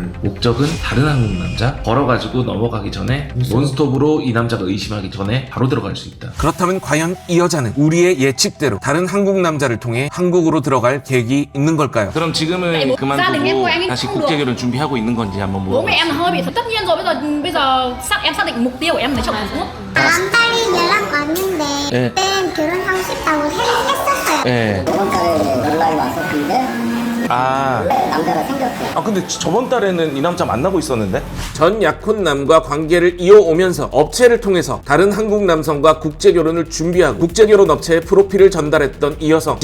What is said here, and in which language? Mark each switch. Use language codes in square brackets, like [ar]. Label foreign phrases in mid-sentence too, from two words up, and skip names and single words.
[ko] 목적은 다른 한국 남자 걸어가지고 넘어가기 전에 논스톱으로 이 남자가 의심하기 전에 바로 들어갈 수 있다. 그렇다면 과연 이 여자는 우리의 예측대로 다른 한국 남자를 통해 한국으로 들어갈 계획이 있는 걸까요? 그럼 지금은 그만두고 다시 국제결혼 준비하고 있는 건지 한번 [vi] Bố mẹ em [ko] 물어보겠습니다. [vi] là hơi bị thật, tất nhiên rồi, bây giờ em xác định mục tiêu của em lấy chồng Hàn Quốc. [ko] 다음 달에 연락 왔는데 예. 그때 결혼하고 싶다고 했었어요. 예. 저번 달에 연락이 왔었는데 아. 남자가 생겼어요. 아 근데 저번 달에는 이 남자 만나고 있었는데? 전 약혼남과 관계를 이어오면서 업체를 통해서 다른 한국 남성과 국제결혼을 준비하고 국제결혼 업체에 프로필을 전달했던 이 여성.